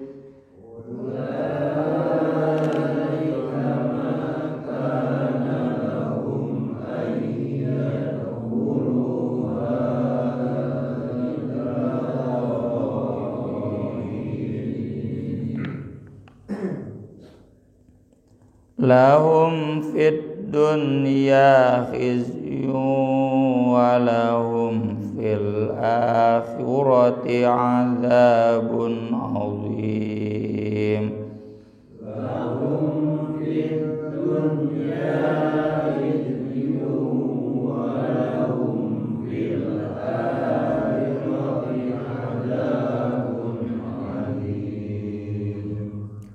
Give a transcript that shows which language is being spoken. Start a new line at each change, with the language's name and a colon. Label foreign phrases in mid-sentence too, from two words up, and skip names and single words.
Arabic: أولئك ما كان لهم أن يدخلوها إلا لهم في الدنيا خزي ولهم في الآخرة عذاب عظيم. لهم في الدنيا خزي ولهم في الآخرة عذاب عظيم.